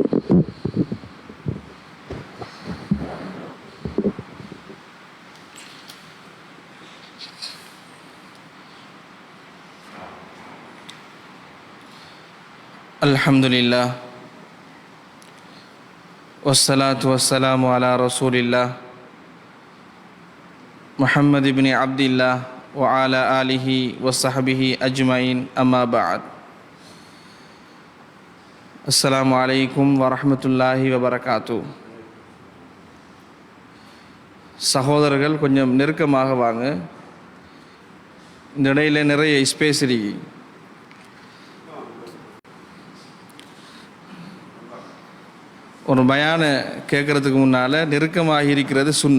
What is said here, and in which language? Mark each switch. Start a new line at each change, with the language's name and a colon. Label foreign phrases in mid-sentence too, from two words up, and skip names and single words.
Arabic: الحمد لله والصلاة والسلام على رسول الله محمد بن عبد الله وعلى آله وصحبه أجمعين أما بعد. السلام عليكم ورحمة الله وبركاته.
Tamil: சகோதரர்கள் கொஞ்சம் நெருக்கமாக வாங்க. இந்த இடையில நிறைய ஸ்பேஸ் இருக்கு. ஒரு பயான கேட்குறதுக்கு முன்னால் நெருக்கமாக இருக்கிறது சுன்னா.